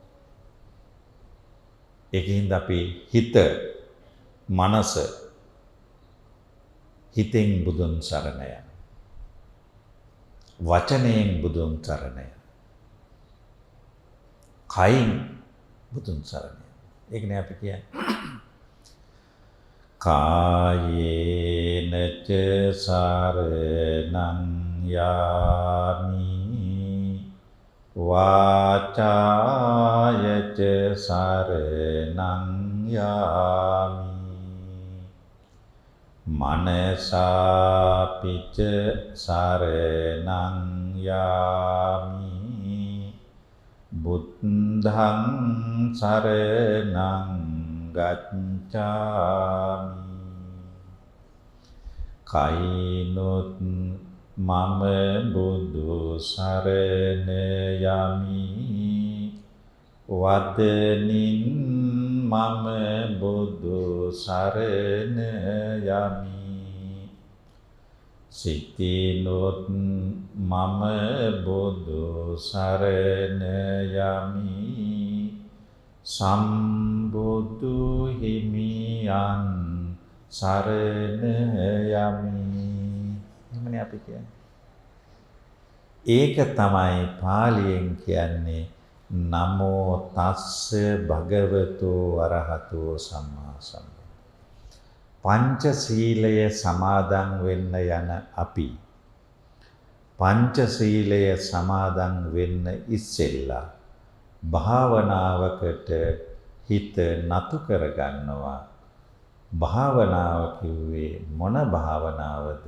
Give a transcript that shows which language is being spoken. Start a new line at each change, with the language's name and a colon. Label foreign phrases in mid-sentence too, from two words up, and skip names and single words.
Sinhala: ඒකින්ද අපි හිත, මනස හිතෙන් බුදුන් සරණ යන. වචනයෙන් බුදුන් සරණ යන. කයින් බුදුන් සරණ යන. ඒකනේ අපි කියන්නේ.
Pali: කායේන ච සරණං යාමි වාචාය ච සරණං යාමි මනසාපි ච සරණං යාමි බුද්ධං සරණං ගච්ඡාමි
Sinhala: කයිනොත් මම බුදු සරණ යමි වදනින් මම බුදු සරණ යමි සිතිනොත් මම බුදු සරණ යමි සම්බුදු හිමියන් සරණ යමි. එහෙමනේ අපි කියන්නේ. ඒක තමයි පාලියෙන් කියන්නේ
Pali: නමෝ තස්ස භගවතු වරහතෝ සම්මා සම්බුද්දස්ස.
Sinhala: පංචශීලය සමාදන් වෙන්න යන අපි පංචශීලය සමාදන් වෙන්න ඉස්සෙල්ලා භාවනාවකට හිත නතු කරගන්නවා. භාවනාව කිව්වේ මොන භාවනාවද?